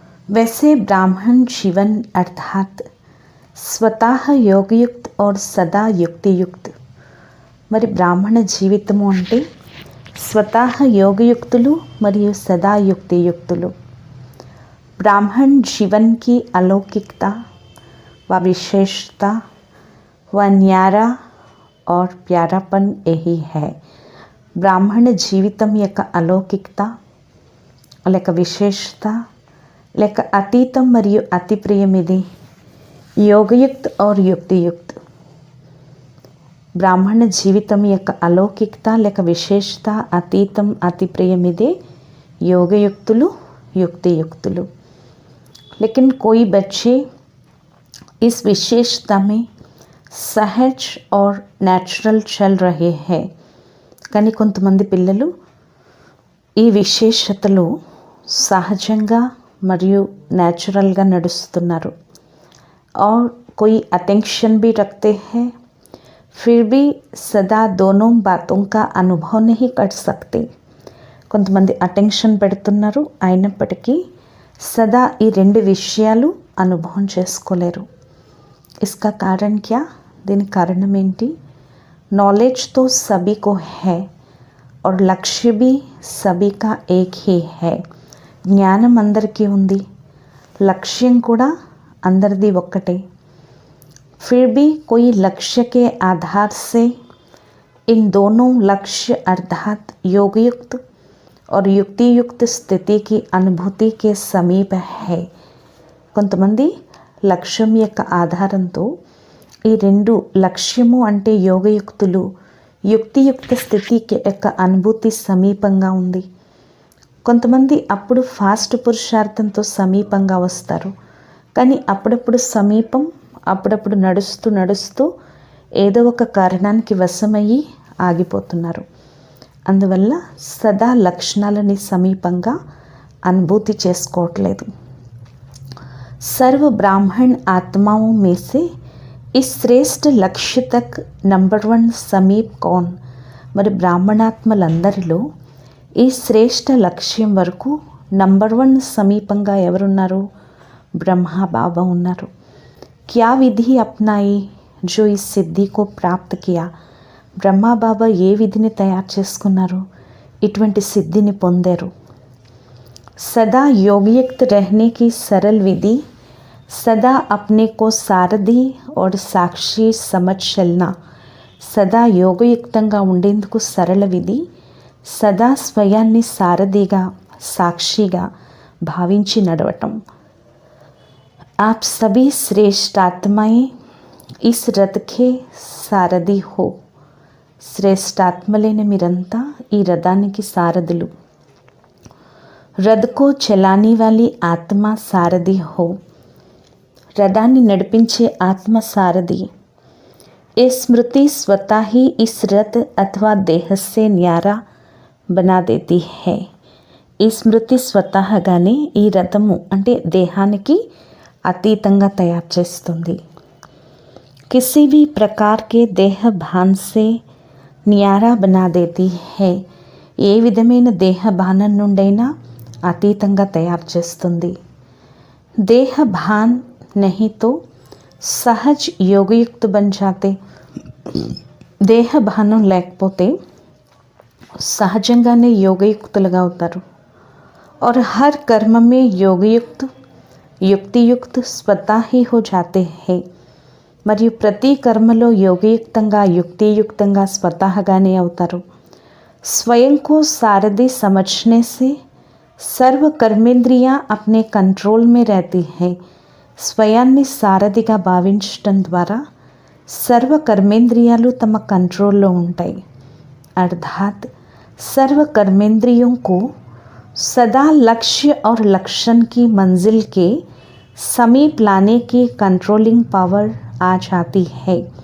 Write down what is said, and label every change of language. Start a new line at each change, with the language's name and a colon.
Hindi: वैसे ब्राह्मण जीवन अर्थात स्वतः योगयुक्त और सदा युक्तियुक्त।
Telugu: మరి బ్రాహ్మణ జీవితము అంటే స్వతః యోగయుక్తులు మరియు సదా యుక్తియుక్తులు।
Hindi: ब्राह्मण जीवन की अलौकिकता व विशेषता व न्यारा और प्यारापन यही है।
Telugu: బ్రాహ్మణ జీవితం యొక్క అలౌకికత లేక విశేషత లేక అతీతం మరియు అతి ప్రియం ఇది యోగయుక్త
Hindi: और युक्तियुक्त।
Telugu: బ్రాహ్మణ జీవితం యొక్క అలౌకికత లేక విశేషత అతీతం అతి ప్రియం ఇదే యోగయుక్తులు युक्तियुक्तुलु।
Hindi: लेकिन कोई बच्चे इस विशेषता में सहज और नेचुरल चल रहे हैं।
Telugu: కానీ కొంతమంది పిల్లలు ఈ విశేషతలో సహజంగా మరియు నేచురల్గా నడుస్తున్నారు।
Hindi: और कोई अटेंशन भी रखते हैं फिर भी सदा दोनों बातों का अनुभव नहीं कर सकते।
Telugu: కొంతమంది అటెన్షన్ పెడుతున్నారు అయినప్పటికీ సదా ఈ 2 విషయాలు అనుభవం చేసుకోలేరు।
Hindi: इसका कारण क्या?
Telugu: దీని కారణం ఏంటి?
Hindi: नॉलेज तो सभी को है और लक्ष्य भी सभी का एक ही है।
Telugu: జ్ఞానం అందరికీ ఉంది, లక్ష్యం కూడా అందరిది ఒక్కటే।
Hindi: फिर भी कोई लक्ष्य के आधार से इन दोनों लक्ष्य अर्थात योगयुक्त और युक्तियुक्त स्थिति की अनुभूति के समीप है।
Telugu: కొంతమంది లక్ష్యం యొక్క ఆధారంతో ఈ 2 లక్ష్యము అంటే యోగయుక్తులు యుక్తియుక్త స్థితికి యొక్క అనుభూతి సమీపంగా ఉంది। కొంతమంది అప్పుడు ఫాస్ట్ పురుషార్థంతో సమీపంగా వస్తారు కానీ అప్పుడప్పుడు సమీపం అప్పుడప్పుడు నడుస్తూ ఏదో ఒక కారణానికి వశమయ్యి ఆగిపోతున్నారు। అందువల్ల సదా లక్షణాలని సమీపంగా అనుభూతి చేసుకోవట్లేదు।
Hindi: सर्व ब्राह्मण आत्माओं में से इस श्रेष्ठ लक्ष्य तक नंबर 1 समीप कौन?
Telugu: మరి బ్రాహ్మణాత్మలందరిలో ఈ శ్రేష్ఠ లక్ష్యం వరకు నంబర్ 1 సమీపంగా ఎవరున్నారు? బ్రహ్మా బాబా ఉన్నారు।
Hindi: क्या विधि अपनाई जो इस सिद्धि को प्राप्त किया?
Telugu: బ్రహ్మా బాబా ఏ విధిని తయారు చేసుకున్నారు ఇటువంటి సిద్ధిని పొందారు?
Hindi: सदा योगयुक्त रहने की सरल विधि सदा अपने को सारथी और साक्षी समझ चलना।
Telugu: సదా యోగయుక్తంగా ఉండేందుకు సరళ విధి సదా స్వయాన్ని సారథిగా సాక్షిగా భావించి నడవటం।
Hindi: आप सभी श्रेष्ठ आत्माएं इस रथ के सारथी हो।
Telugu: శ్రేష్ఠాత్మలైన మీరంతా ఈ రథానికి సారథులు।
Hindi: रथ को चलाने वाली आत्मा सारथी हो।
Telugu: రథాన్ని నడిపించే ఆత్మ సారథి।
Hindi: ये स्मृति स्वतः ही इस रथ अथवा देह से न्यारा बना देती है।
Telugu: ఈ స్మృతి స్వతహాగానే ఈ రథము అంటే దేహానికి అతీతంగా తయారు చేస్తుంది.
Hindi: किसी भी प्रकार के देह भान से न्यारा बना देती है.
Telugu: ఏ విధమైన దేహ భానం నుండైనా అతీతంగా తయారు చేస్తుంది.
Hindi: దేహ భాన్ नहीं तो सहज योगयुक्त बन जाते.
Telugu: దేహ భానం లేకపోతే సహజంగానే యోగయుక్తులుగా అవుతారు.
Hindi: और हर कर्म में योगयुक्त युक्तियुक्त स्वतः ही हो जाते हैं.
Telugu: మరియు ప్రతి కర్మలో యోగయుక్తంగా యుక్తియుక్తంగా స్వతహాగానే అవుతారు.
Hindi: स्वयं को सारथी समझने से सर्व कर्मेंद्रियां अपने कंट्रोल में रहती हैं.
Telugu: స్వయాన్ని సారథిగా భావించటం ద్వారా సర్వ కర్మేంద్రియాలు తమ కంట్రోల్లో ఉంటాయి.
Hindi: अर्थात सर्व कर्मेंद्रियों को सदा लक्ष्य और लक्षण की मंजिल के समीप लाने की कंट्रोलिंग पावर आ जाती है.